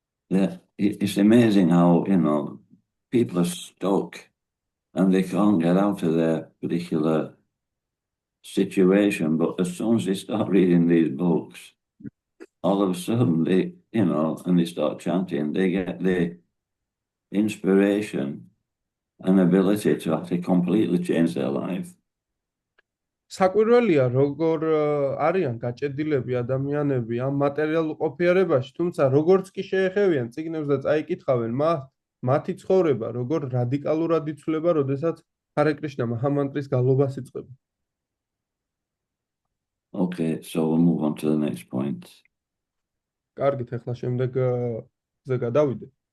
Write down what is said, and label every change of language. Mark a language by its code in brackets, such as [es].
[en] Yeah, it's amazing how, people are stuck and they can't get out of their particular situation. But as soon as they start reading these books, all of a sudden they, and they start chanting, they get the inspiration and ability to actually completely change their life. [ka] საკვირველია, როგორ არიან გაჭედილები ადამიანები ამ მატერიალურ ყოფიერებაში, თუმცა როგორც კი შეეხევიან წიგნებს და წაიკითხავენ, მათი ცხოვრება როგორ რადიკალურად იცვლება, როდესაც ჰარე კრიშნა მაჰამანტრის გალობას იწყება. [en] Okay, so we'll move on to the next point. [ka] კარგით, ახლა შემდეგზე გადავიდეთ.